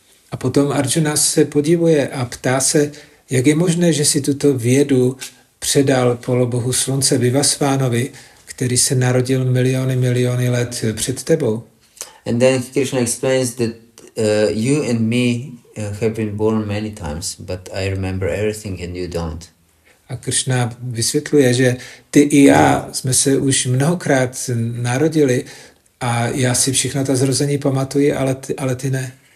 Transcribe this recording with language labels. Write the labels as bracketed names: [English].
[Czech] A potom Arjuna se podivuje a ptá se, jak je možné, že si tuto vědu předal polobohu slunce Vivasvánovi, který se narodil miliony let před tebou. [English] And then Krishna explains that you and me have been born many times, but I remember everything and you don't. [Czech] A Krishna vysvětluje, že ty i já jsme se už mnohokrát narodili a já si všechno ta zrození pamatuji, ale ty ne.